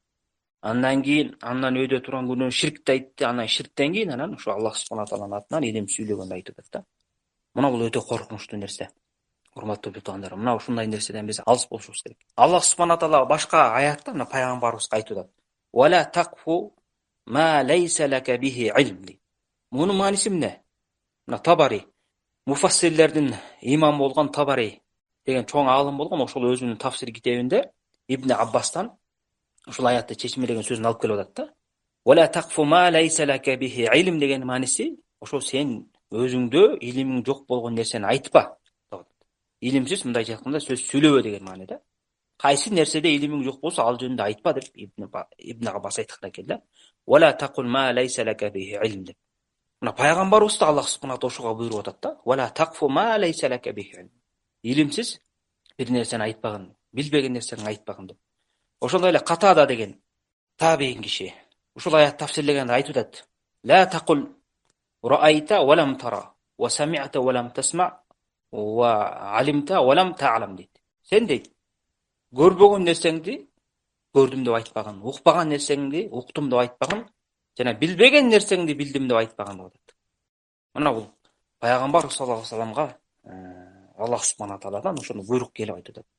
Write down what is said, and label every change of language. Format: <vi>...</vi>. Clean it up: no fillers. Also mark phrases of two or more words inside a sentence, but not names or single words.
<ky>Андан кийин андан өйдө турган күнөө ширкти айтты. Анан ширктен кийин анан ошо Аллах субхана тааланын атынан илим сүйлөгөндү айтып атат да. Мына бул өтө коркунучтуу нерсе. Урматтуу туугандар, мына ушундай нерседен биз алыс болушубуз керек. Аллах субхана таала башка аятта мына пайгамбарыбызга айтып атат:</ky> <ar>"ولا تقف ما ليس لك به علم".</ar> <ky>Мунун мааниси эмне? Мына Табари, муфассирлердин имамы болгон Табари деген чоң аалым болгон, ошол өзүнүн тафсир китебинде Ибн Аббастан ушул аятты чечмелеген сөзүн алып келип атат да.</ky> <ar>"ولا تقف ما ليس لك به علم"</ar> <ky>деген мааниси ошо сен өзүңдө илимиң жок болгон нерсени айтпа. Илимсиз, мындайча айтканда, сөз сүйлөбө деген маани да. Кайсы нерседе илимиң жок болсо, ал жөнүндө айтпа деп Ибн Аббас айткан экен да.</ky> <ar>"ولا تقل ما ليس لك به علم" деп.</ar> <ky>Мына пайгамбарыбыз да Аллах субхана таала ошого буйруп атат да.</ky> <ar>"ولا تقف ما ليس لك به علم".</ar> <ky>Илимсиз бир нерсени айтпагын, билбеген нерсени айтпагын деп. Ошондой эле Катада деген табиин киши ушул аят тафсирлегенде айтып атат:</ky> <ar>"لا تقل رأيت ولم تر وسمعت ولم تسمع وعلمت ولم تعلم" дейт.</ar> <ky>Сен дейт, көрбөгөн нерсеңди көрдүм деп айтпагын, укпаган нерсеңди уктум деп айтпагын, жана билбеген нерсеңди билдим деп айтпаган деп атат. Мына бул пайгамбар</ky> <ar>صلى الله عليه وسلم</ar> <ky>Аллах субхана тааладан ошону буйрук келип айтып атат.</ky>